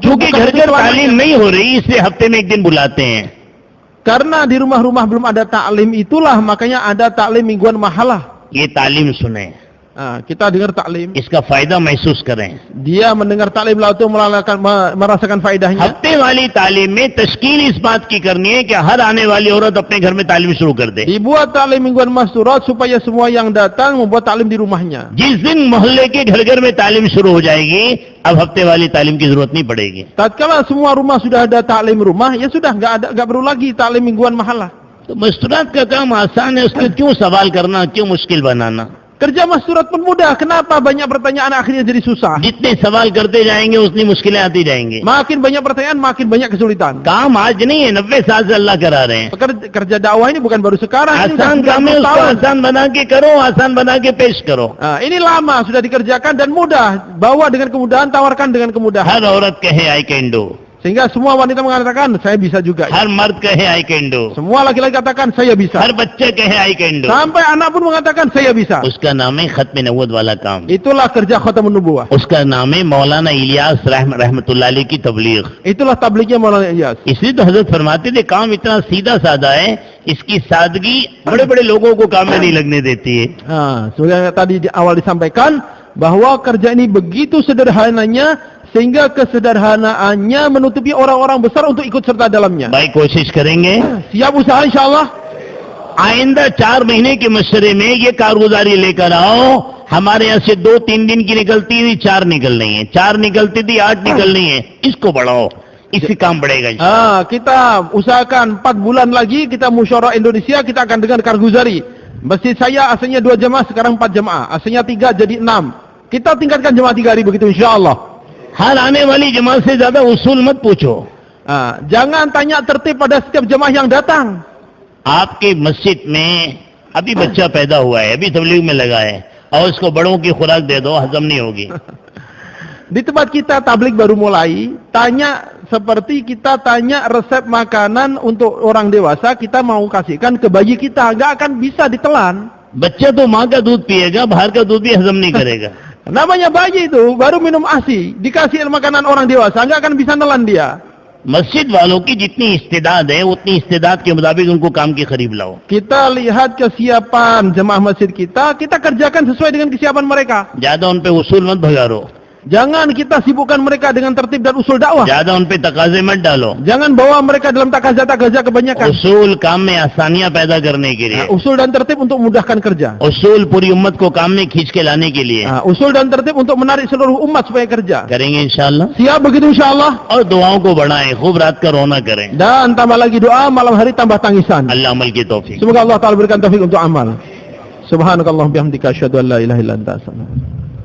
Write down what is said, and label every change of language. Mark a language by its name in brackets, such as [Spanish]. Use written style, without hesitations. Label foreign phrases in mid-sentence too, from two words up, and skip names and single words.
[Hindi] क्योंकि [Indonesian] bukan [Hindi] घर [Indonesian] itu [Hindi] घर [Indonesian] selamanya. [Hindi] तालीम नहीं हो रही, इसलिए हफ्ते में 1 दिन बुलाते हैं। [Indonesian] Karena di rumah-rumah belum ada taklim, itulah makanya ada taklim mingguan mahalah. [Hindi] ये तालीम सुने, [Indonesian] Kita dengar taklim. [Hindi] इसका फायदा महसूस करें। [Indonesian] Dia mendengar taklim lalu itu merasakan faedahnya. [Hindi] हफ्ते वाली तालीम में तश्कील इस बात की करनी है कि हर आने वाली औरत अपने घर में तालीम शुरू कर दे। [Indonesian] Dibuat taklim mingguan masturat supaya semua yang datang membuat taklim di rumahnya. [Hindi] जिस दिन मोहल्ले के घर घर में तालीम शुरू हो जाएगी, अब हफ्ते वाली तालीम की जरूरत नहीं पड़ेगी। [Indonesian] Tatkala semua rumah sudah ada taklim rumah, ya sudah nggak perlu lagi taklim mingguan mahalah. [Hindi] तो मस्तूरात का काम आसान है, उसको क्यों सवाल करना, क्यों मुश्किल बनाना? [Indonesian] Kerja masturat pun mudah, kenapa banyak pertanyaan akhirnya jadi susah? [Hindi] जितने सवाल करते जाएंगे उतनी मुश्किलें आती जाएंगी। [Indonesian] Makin banyak pertanyaan, makin banyak kesulitan. [Hindi] काम आज नहीं है, 90 साल से अल्लाह करा रहे हैं। [Indonesian] Kerja dakwah ini bukan baru sekarang. Ini [Hindi] आसान [Indonesian] sudah [Hindi] काम है, 90 उसको [Indonesian] tahun. [Hindi] आसान बना के करो, आसान बना के पेश करो। [Indonesian] Ini lama sudah dikerjakan dan mudah. Bawa dengan kemudahan, tawarkan dengan kemudahan. [Hindi] हर औरत कहे [English] I can do, [Indonesian] Sehingga semua wanita mengatakan, saya bisa juga. [Hindi] हर मर्द कहे [English] I can do, [Indonesian] Semua laki-laki katakan, saya bisa. [Hindi] हर बच्चे कहे [English] I can do. [Indonesian] Sampai anak pun mengatakan, saya bisa. [Hindi] उसका नाम है खत्म नबूवत वाला काम। [Indonesian] Itulah kerja [Arabic] ختم النبوة. [Hindi] उसका नाम है मौलाना इलियास [Arabic] رحمة الله عليه [Hindi] की तबलीग। [Indonesian] Itulah tablighnya Maulana Ilyas. [Hindi] इसलिए तो हजरत फरमाते थे काम इतना सीधा साधा है, इसकी सादगी बड़े बड़े लोगों को काम में नहीं लगने देती है। [Indonesian] Seperti yang tadi di awal disampaikan, bahwa kerja ini begitu sederhananya, sehingga kesederhanaannya menutupi orang-orang besar untuk ikut serta dalamnya. [Hindi] भाई कोशिश करेंगे [Indonesian] Siap usaha insyaAllah. [Hindi] आइंदा 4 महीने के मशरे में ये कारगुजारी लेकर आओ। हमारे यहाँ से 2-3 दिन की निकलती थी, 4 निकल रही है, 4 निकलती थी, 8 निकल रही है। इसको बढ़ाओ, इससे काम बढ़ेगा। [Indonesian] Kita usahakan 4 bulan lagi kita musyawarah Indonesia, kita akan dengar karguzari. Masjid saya asalnya 2 jemaah, sekarang 4 jemaah. Asalnya 3 jadi 6. Kita tingkatkan jemaah 3 hari begitu insyaAllah. [Hindi] हर आने वाली जमात से ज्यादा उसूल मत पूछो। [Indonesian] Jangan tanya tertib pada setiap jemaah yang datang. [Hindi] आपके मस्जिद में अभी बच्चा पैदा हुआ है, अभी तबलीग में लगा है, और उसको बड़ों की खुराक दे दो, हजम नहीं होगी। [Indonesian] Di tempat kita tablik baru mulai, tanya seperti kita tanya resep makanan untuk orang dewasa, kita mau kasihkan ke bayi kita, nggak akan bisa ditelan. [Hindi] बच्चा तो माँ का दूध पिएगा, बाहर का दूध भी हजम नहीं करेगा। [Indonesian] Namanya bayi itu baru minum ASI, dikasih makanan orang dewasa, nggak akan bisa nelan dia. [Hindi] मस्जिद वालों की जितनी इस्तेदाद है, उतनी इस्तेदाद के मुताबिक उनको काम के करीब लाओ। [Indonesian] Kita lihat kesiapan jemaah masjid kita kerjakan sesuai dengan kesiapan mereka. [Hindi] ज्यादा उन पे उसूल मत भगारो। [Indonesian] Jangan kita sibukkan mereka dengan tertib dan usul dakwah. [Hindi] ज्यादा उन पे तकाजे मत डालो. [Indonesian] Jangan bawa mereka dalam takazah-takazah kebanyakan. [Hindi] उसूल काम में आसानियां पैदा करने के लिए, [Indonesian] Usul dan tertib untuk memudahkan kerja. [Hindi] उसूल पूरी उम्मत को काम में खींच के लाने के लिए [Indonesian] Usul dan tertib untuk menarik seluruh umat supaya kerja. [Hindi] करेंगे इंशाअल्लाह. [Indonesian] Siap begitu insyaAllah. [Hindi] और दुआओं को बढ़ाएं, खूब रात का रोना करें. [Indonesian] Dan tambah lagi doa, malam hari tambah tangisan. [Hindi] अल्लाह अमल की तौफीक. [Indonesian] Semoga Allah Ta'ala berikan taufik untuk amal. [Arabic] سبحانك اللهم وبحمدك أشهد أن لا إله إلا أنت أستغفرك.